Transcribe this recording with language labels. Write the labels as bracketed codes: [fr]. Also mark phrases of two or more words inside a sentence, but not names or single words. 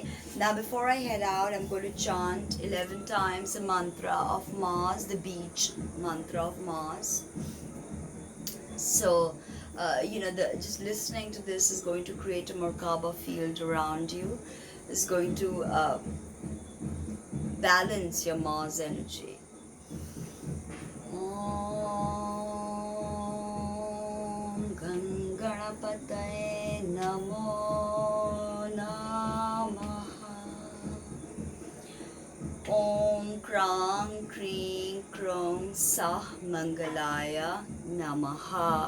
[en] Now before I head out, I'm going to chant 11 times the mantra of Mars, the beach mantra of Mars. So, just listening to this is going to create a Merkaba field around you. It's going to balance your Mars energy. [sa] Om Ganganapataye Namo Namaha. Om Krang Kring Krong Sah Mangalaya Namaha.